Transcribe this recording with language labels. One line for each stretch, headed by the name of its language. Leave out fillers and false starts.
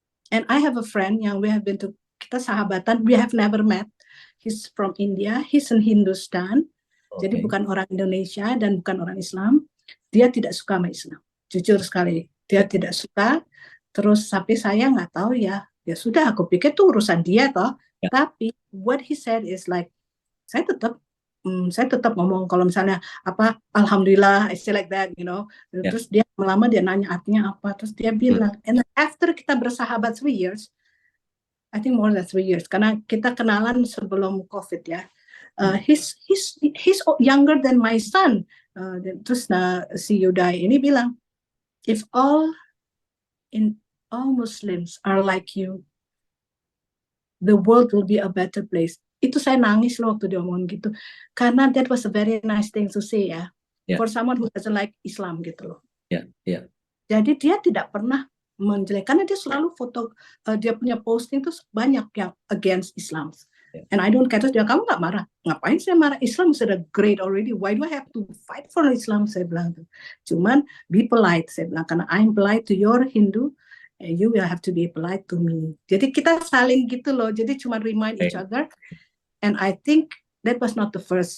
English: And I have a friend
Indonesian: yang kita sahabatan,
English: we have never met. He's from India, he's in Hindustan.
Indonesian: Jadi Oke. bukan orang Indonesia dan bukan orang Islam. Dia tidak suka sama Islam. Jujur sekali, dia Ya. tidak suka. Terus tapi saya nggak tahu ya. Ya sudah, aku pikir itu urusan dia toh. Ya. Tapi
English: what he said is like,
Indonesian: saya tetap saya tetap ngomong kalau misalnya apa alhamdulillah,
English: I say like that, you know.
Indonesian: Ya. Terus dia lama dia nanya artinya apa, terus dia bilang,
English: and after
Indonesian: kita bersahabat
English: 3 years, I think more than 3 years,
Indonesian: karena kita kenalan sebelum COVID ya.
English: He's younger than my son.
Indonesian: Terus si Yudai ini bilang,
English: if all Muslims are like you, the world will be a better place.
Indonesian: Itu saya nangis loh waktu dia ngomong gitu, karena
English: that was a very nice thing to say
Indonesian: ya, Ya.
English: for someone who doesn't like Islam
Indonesian: gitu loh. Ya. Ya. Jadi dia tidak pernah menjelek, karena dia selalu foto, dia punya posting tuh banyak yang against Islam. Ya.
English: And I don't care.
Indonesian: Terus dia, kamu nggak marah? Ngapain saya marah? Islam sudah great already.
English: Why do I have to fight for Islam?
Indonesian: Saya bilang. Cuman
English: be polite.
Indonesian: Saya bilang, karena
English: I'm polite to your Hindu, and you will have to be polite to me.
Indonesian: Jadi kita saling gitu loh. Jadi cuma
English: remind each other. And I think that was not the first.